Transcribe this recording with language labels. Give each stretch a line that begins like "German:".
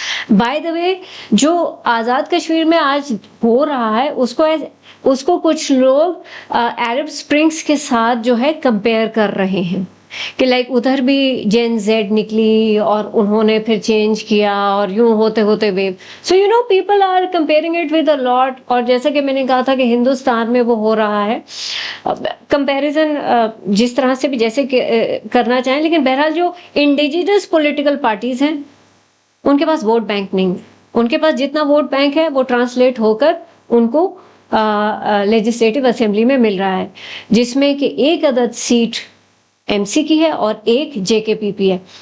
English: by the way
Urdu: جو آزاد کشمیر میں آج ہو رہا ہے اس کو کچھ لوگ عرب اسپرنگس کے ساتھ جو ہے کمپیئر کر رہے ہیں. کہ لائک ادھر بھی جین زیڈ نکلی اور انہوں نے پھر چینج کیا اور یوں ہوتے ہوتے view.
English: So you know people are comparing it with a lot.
Urdu: اور جیسا کہ میں نے کہا تھا کہ ہندوستان میں وہ ہو رہا ہے کمپیریزن جس طرح سے بھی جیسے کرنا چاہیں, لیکن بہرحال جو انڈیجینس پولیٹیکل پارٹیز ہیں ان کے پاس ووٹ بینک نہیں. ان کے پاس جتنا ووٹ بینک ہے وہ ٹرانسلیٹ ہو کر ان کو لیجسلیٹو اسمبلی میں مل رہا ہے, جس میں کہ ایک عدد سیٹ ایم سی کی ہے اور ایک جے کے پی پی ہے.